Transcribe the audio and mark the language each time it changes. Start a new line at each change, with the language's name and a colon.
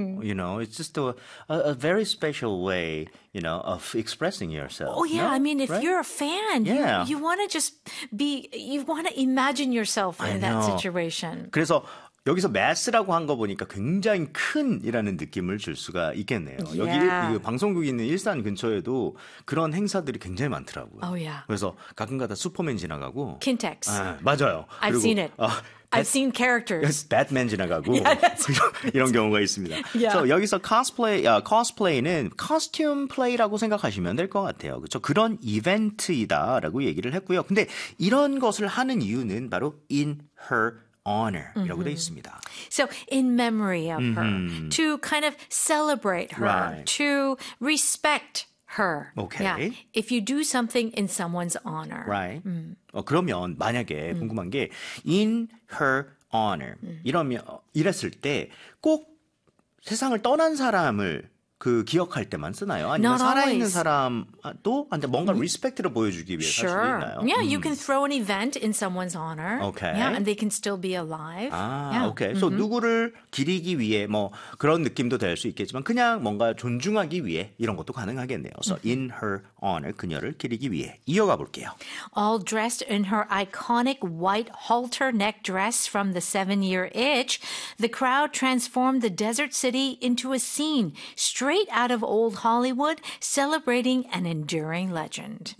English: You know, it's just a very special way, you know, of expressing yourself. Oh, yeah. No? I mean, if you're a fan, you want to just be, you want to imagine yourself in that situation.
Korean: 그래서 여기서 mass라고 한 거 보니까 굉장히 큰이라는 느낌을 줄 수가 있겠네요. 여기 그 방송국이 있는 일산 근처에도 그런 행사들이 굉장히 많더라고요.
English: Oh, yeah.
Korean: 그래서 가끔가다 슈퍼맨 지나가고.
English: Kintex.
Korean: 아, 맞아요.
English: I've seen it. I've seen characters.
Korean: Batman 지나가고 이런 경우가 있습니다.
English: Yeah.
Korean: So 여기서 cosplay는 costume play라고 생각하시면 될 것 같아요. 그렇죠? 그런 이벤트이다라고 얘기를 했고요. 근데 이런 것을 하는 이유는 바로
English: in her honor
Korean: 이라고 돼 있습니다.
English: So in memory of her, to kind of celebrate her, to respect her. Okay. Yeah. If you do something in someone's honor.
Korean: Right. 그러면 만약에 궁금한 게
English: in her honor
Korean: 이러면 이랬을 때 꼭 세상을 떠난 사람을 그 기억할 때만 쓰나요? 아니면 살아있는 사람도 한테 뭔가 리스펙트를 보여주기 위해서
English: sure.
Korean: 할 수 있나요?
English: Yeah, you can throw an event in someone's honor. Okay. Yeah, and they can still be alive. 아, yeah. okay. So mm-hmm.
Korean: 누구를 기리기 위해 뭐 그런 느낌도 될 수 있겠지만 그냥 뭔가 존중하기 위해 이런 것도 가능하겠네요. So mm-hmm.
English: in her honor,
Korean: 그녀를 기리기 위해 이어가 볼게요.
English: All dressed in her iconic white halter neck dress from the seven-year itch, the crowd transformed the desert city into a scene straight out of old Hollywood, celebrating an enduring legend.